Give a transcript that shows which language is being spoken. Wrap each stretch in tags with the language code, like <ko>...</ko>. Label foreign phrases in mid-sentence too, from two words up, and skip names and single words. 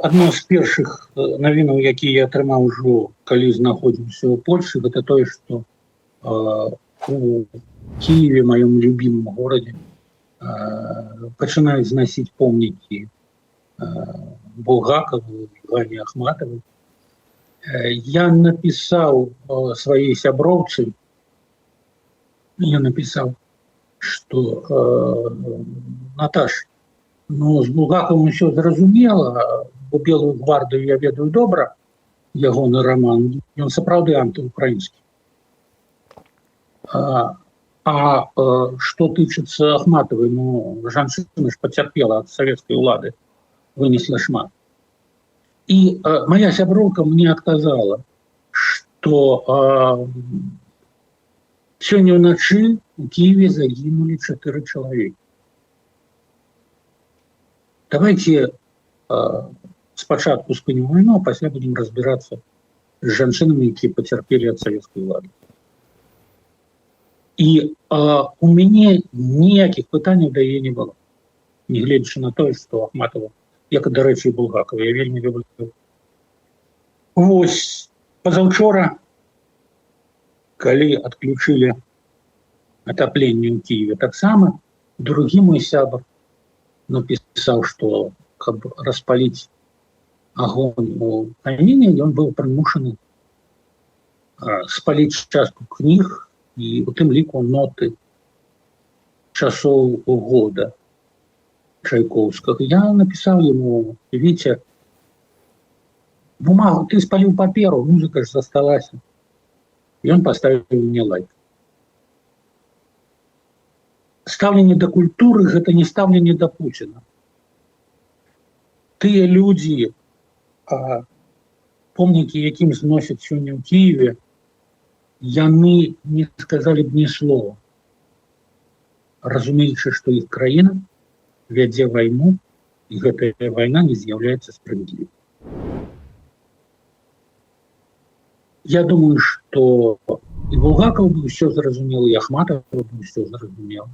<be>Адно з першых навінаў, якія я атрымаў ужо, калі знаходзіўся ў Польшы, гэта тое, што у Киеве, маём любимым горадзе, пачынаюць зносіць помнікі Булгакову, Гане Ахматовой.</be> <ru>Я написал своей сяброўцы, я написал, что Наташ, ну, с Булгаковым все зразумела, бо Белую гвардию</ru> <be>я ведаю добра, ягоны роман, ён сапраўды антиукраинский.</be> <ru>Что тычыцца Ахматовой, ну, жанчына ж потерпела от советской улады,</ru> <be>вынесла шмат.</be> <ru>И моя сяброўка мне отказала, что сегодня ўначы в Киеве загинули 4 человека. Давайте спочатку спынем войну, а пасля будем разбираться с жанчынамі, якія потерпели от советской улады.</ru> <be>И у мяне ніякіх пытанняў да яе не было. Нягледзячы на тое, што Ахматова, як, дарэчы, і Булгакова, я вельмі люблю. Вось, пазаўчора, калі адключылі атапленне ў Киеве, таксама другі мой сябар напісаў, што каб распаліць агонь у каміне, ён быў прымушаны спаліць частку кніг і у тым ліку ноты часоў года Чайковскага.</be> <ru>Я написал ему: Витя, бумагу ты спалил паперу, музыка же засталась. И он поставил мне лайк. Ставленне до культуры — это не ставленне до Путина.</ru> <be>Тыя люди, помнікі якім</be> <ru>зносят сегодня в Киеве,</ru> <be>яны не сказали б ні слова, разумеючы,</be> <ru>что их</ru> <be>краіна вядзе войну, и гэтая война не з'яўляецца справедливой.</be> <ru>Я думаю, что и Булгаков бы все зразумел, и Ахматов бы все зразумел.</ru>